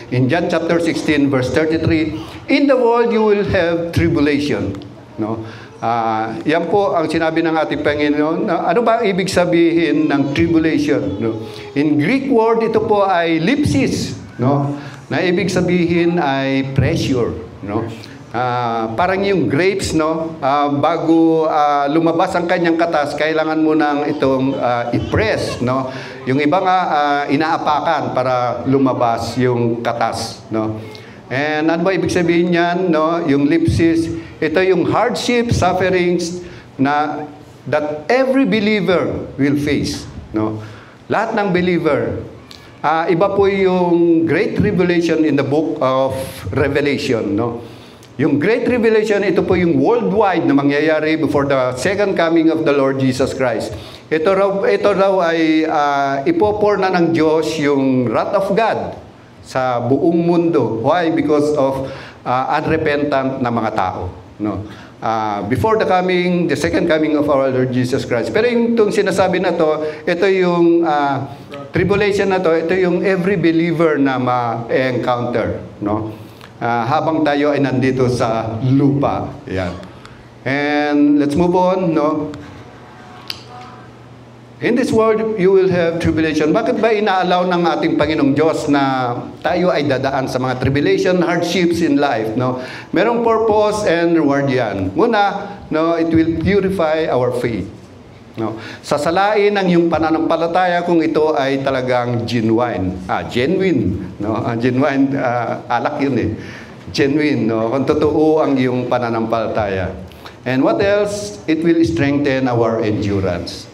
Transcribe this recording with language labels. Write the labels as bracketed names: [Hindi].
[English] In John chapter 16 verse 33, "In the world you will have tribulation." No? [Filipino] Yan po ang sinabi ng ating Panginoon. Ano ba ibig sabihin ng tribulation? No? [English] In Greek word, [Filipino] ito po ay lipsis. No? Na ibig sabihin ay pressure. No? Parang yung grapes, no? Bago lumabas ang kanyang katas, kailangan mo nang itong i-press. No? Yung iba nga, inaapakan para lumabas yung katas. No? And ano ba ibig sabihin niyan? No? Yung lipsis, ito yung [English] hardship, sufferings that every believer will face. [Filipino] No? Lahat ng believer. Iba po yung Great Tribulation [English] in the book of Revelation. [Filipino] No? Yung Great Revelation, ito po yung worldwide na mangyayari [English] before the second coming of the Lord Jesus Christ. [Filipino] Ito raw ay ipopour na ng Diyos yung [English] wrath of God [Filipino] sa buong mundo. [English] Why? Because of unrepentant [Filipino] na mga tao. [English] No? Before the second coming of our Lord Jesus Christ. [Filipino] Pero yung itong sinasabi na to, ito yung tribulation na to, ito yung [English] every believer [Filipino] na ma-encounter. No? Habang tayo ay nandito sa lupa. [English] Yan. And let's move on. No? In this world, you will have tribulation. [Filipino] Bakit ba inaalaw ng ating Panginoong Diyos na tayo ay dadaan sa mga tribulation, [English] hardships in life? [Filipino] No? Merong [English] purpose and reward [Filipino] yan. [English] Muna, no, it will purify our faith. No? [Filipino] Sasalain ang iyong pananampalataya kung ito ay talagang genuine. Genuine. No? Genuine, alak yun eh. Genuine. No? Kung totoo ang iyong pananampalataya. [English] And what else? It will strengthen our endurance.